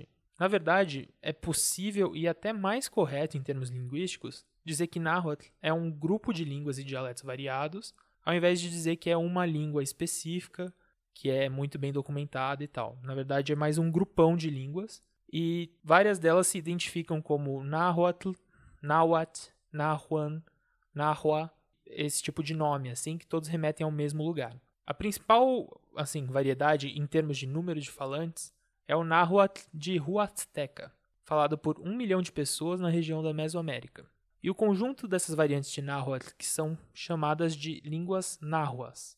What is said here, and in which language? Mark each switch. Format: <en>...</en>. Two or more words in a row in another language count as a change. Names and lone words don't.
<pt>Na verdade, é possível e até mais correto em termos linguísticos dizer que náhuatl é um grupo de línguas e dialetos variados, ao invés de dizer que é uma língua específica, que é muito bem documentada e tal. Na verdade, é mais um grupão de línguas, e várias delas se identificam como náhuatl, náhuatl, náhuan, náhua, esse tipo de nome, assim, que todos remetem ao mesmo lugar. A principal, variedade em termos de número de falantes é o náhuatl de Huasteca, falado por 1 milhão de pessoas na região da Mesoamérica. E o conjunto dessas variantes de náhuatl que são chamadas de línguas náhuas.</pt>